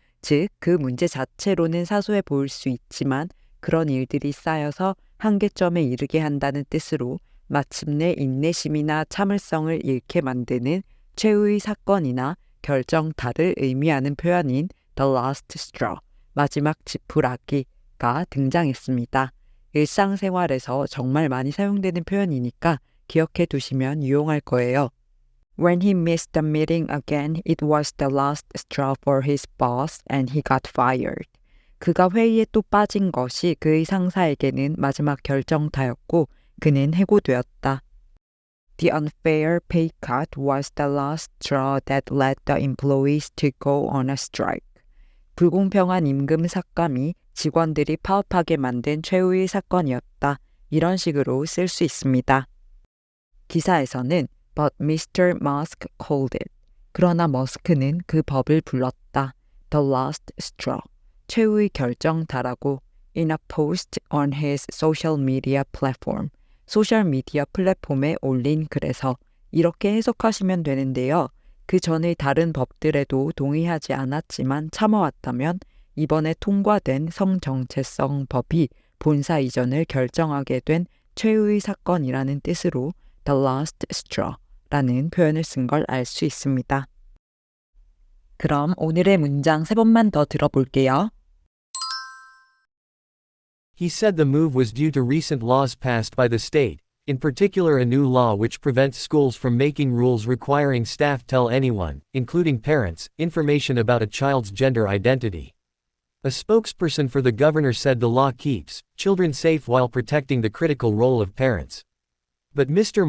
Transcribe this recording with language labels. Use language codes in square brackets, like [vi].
[ko] 즉, 그 문제 자체로는 사소해 보일 수 있지만 그런 일들이 쌓여서 한계점에 이르게 한다는 뜻으로 마침내 인내심이나 참을성을 잃게 만드는 최후의 사건이나 결정타를 의미하는 표현인 [en] the last straw, [ko] 마지막 지푸라기가 등장했습니다. 일상생활에서 정말 많이 사용되는 표현이니까 기억해 두시면 유용할 거예요. [en] When he missed the meeting again, it was the last straw for his boss and he got fired. [ko] 그가 회의에 또 빠진 것이 그의 상사에게는 마지막 결정타였고 그는 해고되었다. [en] The unfair pay cut was the last straw that led the employees to go on a strike. [ko] 불공평한 임금 삭감이 직원들이 파업하게 만든 최후의 사건이었다. 이런 식으로 쓸 수 있습니다. 기사에서는 [en] But Mr. Musk called it. [ko] 그러나 머스크는 그 법을 불렀다. [en] The last straw. [ko] 최후의 결정타라고 [en] in a post on his social media platform. [ko] 소셜미디어 플랫폼에 올린 글에서 이렇게 해석하시면 되는데요. 그 전의 다른 법들에도 동의하지 않았지만 참아왔다면 이번에 통과된 성정체성 법이 본사 이전을 결정하게 된 최후의 사건이라는 뜻으로 [en] the last straw [ko] 라는 표현을 쓴 걸 알 수 있습니다. 그럼 오늘의 문장 3번만 더 들어볼게요. [en] He said the move was due to recent laws passed by the state, in particular a new law which prevents schools from making rules requiring staff tell anyone, including parents, information about a child's gender identity. A spokesperson for the governor said the law keeps children safe while protecting the critical role of parents. But Mr.